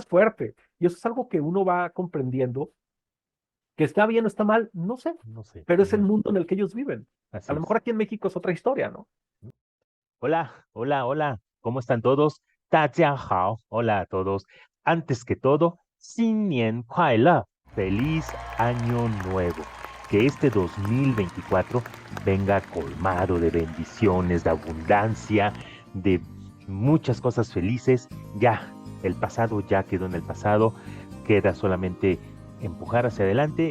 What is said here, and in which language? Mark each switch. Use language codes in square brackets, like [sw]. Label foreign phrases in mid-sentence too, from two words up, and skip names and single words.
[es] es fuerte y eso es algo que uno va comprendiendo, que está bien o está mal, no sé, No sé. pero es el mundo en el que ellos viven. A Así lo es. mejor aquí en México es otra historia, ¿no? Hola, hola, hola. ¿Cómo están todos? [zh] 大家好. [es] Hola a todos. Antes que todo, [zh] 新年快乐. [es] Feliz año nuevo. Que este 2024 venga colmado de bendiciones, de abundancia, de muchas cosas felices. Ya, el pasado ya quedó en el pasado. Queda solamente empujar hacia adelante.